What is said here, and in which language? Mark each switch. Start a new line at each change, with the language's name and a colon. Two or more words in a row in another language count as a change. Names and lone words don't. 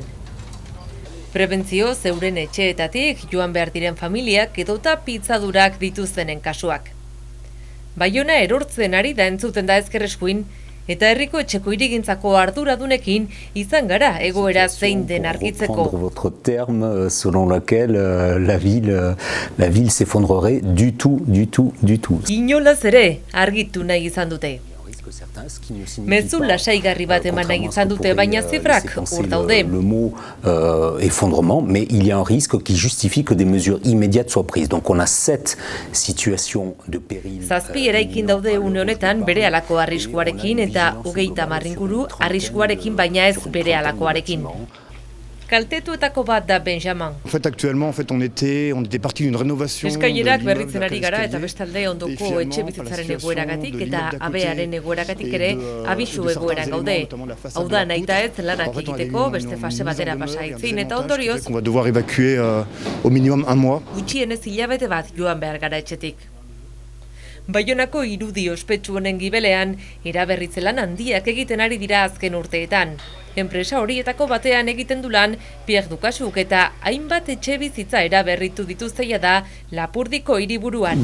Basque: Prebentzio zeuren etxeetatik joan behar diren familiak edota pitzadurak dituztenen kasuak. Baiona erortzen ari da entzuten da ezkerreskuin, eta herriko etxeko hirigintzako arduradunekin izan gara egoera zein den argitzeko.
French: Votre terme selon lequel la ville s'effondrerait du tout.
Basque: Inolaz ere argitu nahi izan dute. Mezu lasaigarri bat eman nahi izan dute, baina zifrak hor daude.
French: Le mot effondrement, mais il y a un risque qui justifie que des mesures immédiates soient prises. Donc on a 7 situations de péril.
Basque: Zazpi eraikin daude une honetan bere halako arriskuarekin eta 30 inguru arriskuarekin, baina ez bere halakoarekin. Kaltetuetako bat da Benjamin.
French: Actuellement, on était parti d'une rénovation.
Basque: Eskailerak berritzen ari gara eta bestalde ondoko etxe bizitzaren egoeragatik eta abearen egoeragatik ere abisu egoeran gaude. Hau da, nahita ez lanak egiteko beste fase batera pasa aitzin eta ondorioz
French: On va devoir évacuer au minimum un mois.
Basque: Gutxienez hilabete bat joan behar gara etxetik. Baionako irudi ospetsu honen gibelean, eraberritze lan handiak egiten ari dira azken urteetan. Enpresa horietako batean egiten du lan Pierre Dukasuk eta hainbat etxe bizitza eraberritu dituzteia da Lapurdiko hiriburuan.